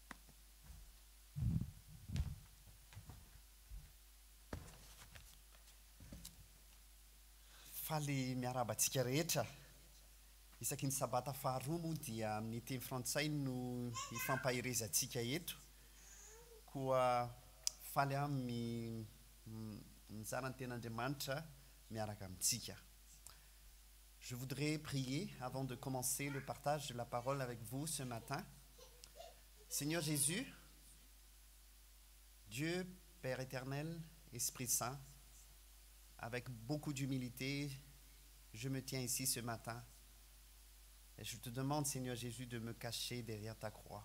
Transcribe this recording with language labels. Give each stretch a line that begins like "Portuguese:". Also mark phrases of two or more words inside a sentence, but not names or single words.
Malagasy: Faly miarabantsika rehetra. Isaky ny sabata faharoa moa dia amin'ny teny frantsay no ifampaherezantsika eto. Koa faly amin'ny mizara ny ten'Andriamanitra miaraka amintsika.
French: Je voudrais prier avant de commencer le partage de la parole avec vous ce matin. Seigneur Jésus, Dieu, Père éternel, Esprit Saint, avec beaucoup d'humilité, je me tiens ici ce matin et je te demande, Seigneur Jésus, de me cacher derrière ta croix.